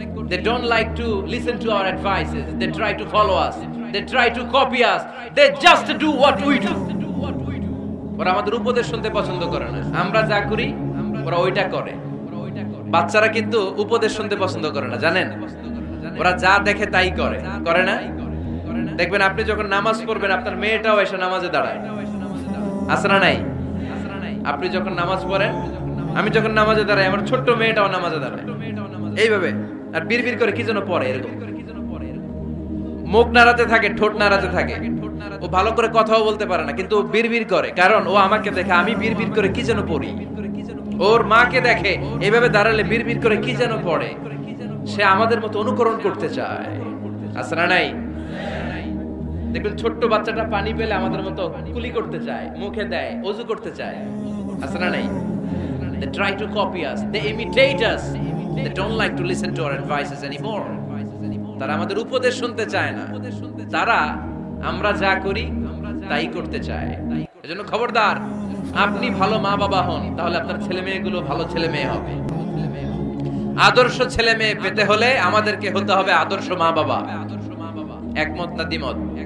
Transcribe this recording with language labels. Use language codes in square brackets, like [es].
[en] They don't like to listen to our advices. They try to follow us. They try to copy us. They just do what we do. [bn] ওরা আমাদের উপদেশ শুনতে পছন্দ করে না, আমরা যা করি ওরা ওইটা করে। বাচ্চারা কিন্তু উপদেশ শুনতে পছন্দ করে না, জানেন? ওরা যা দেখে তাই করে, করে না? দেখবেন আপনি যখন নামাজ পড়বেন আপনার মেয়েটাও এসে নামাজে দাঁড়ায়, আছে না নাই? আপনি যখন নামাজ পড়েন, আমি যখন নামাজে দাঁড়াই, আমার ছোট্ট মেয়েটাও নামাজে দাঁড়ায় এইভাবে, আর বিড়বিড় করে কি যেন পড়ে, এরকম মুখ নাড়াতে থাকে, ঠোঁট নাড়াতে থাকে। ও ভালো করে কথাও বলতে পারে না, কিন্তু বিড়বিড় করে, কারণ ও আমাকে দেখে আমি বিড়বিড় করে কি যেন পড়ি। ওর মাকে দেখে এইভাবে দাঁড়ালে বিড়বিড় করে কি যেন পড়ে, সে আমাদের মতো অনুকরণ করতে চায়, আছে না নাই? দেখবেন ছোট্ট বাচ্চাটা পানি পেলে আমাদের মতো কুলি করতে চায়, মুখে দেয়, ওযু করতে চায়, আছে না নাই? [en] They try to copy us, they imitate us, they don't like to listen to our advices anymore. [bn] তারা আমাদের উপদেশ শুনতে চায় না, তারা আমরা যা করি তাই করতে চায়। এজন্য খবরদার, আপনি ভালো মা বাবা হন, তাহলে আপনার ছেলে মেয়েগুলো ভালো ছেলে মেয়ে হবে। আদর্শ ছেলে মেয়ে পেতে হলে আমাদেরকে হতে হবে আদর্শ মা বাবা। একমত না দ্বিমত?